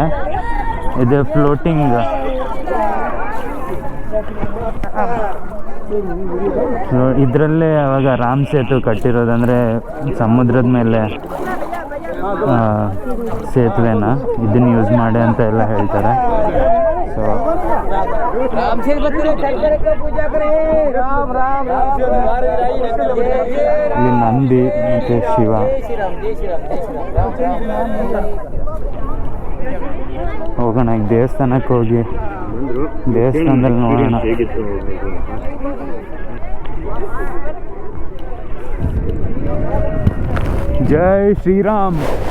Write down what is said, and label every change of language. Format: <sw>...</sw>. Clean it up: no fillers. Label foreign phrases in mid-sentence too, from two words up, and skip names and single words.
<kn>ಇದು ಫ್ಲೋಟಿಂಗ್ ಇದರಲ್ಲೇ ಅವಾಗ ರಾಮ್ ಸೇತು ಕಟ್ಟಿರೋದಂದರೆ ಸಮುದ್ರದ ಮೇಲೆ ಸೇತುವೆನ ಇದನ್ನು ಯೂಸ್ ಮಾಡಿ ಅಂತ ಎಲ್ಲ ಹೇಳ್ತಾರೆ. ಸೊ</kn> <hi>राम से बच्चे चल कर पूजा करें राम राम राम</hi> <kn>ಇಲ್ಲಿ ನಂದಿ ಮತ್ತು ಶಿವ.</kn> <hi>जय श्री राम राम राम</hi> <kn>ಹೋಗೋಣ ಈಗ ದೇವಸ್ಥಾನಕ್ಕೆ ಹೋಗಿ ಬಂದರು ದೇವಸ್ಥಾನದಲ್ಲಿ ನೋಡೋಣ. ಹೇಗಿತ್ತು ಜೈ ಶ್ರೀರಾಮ್.</kn>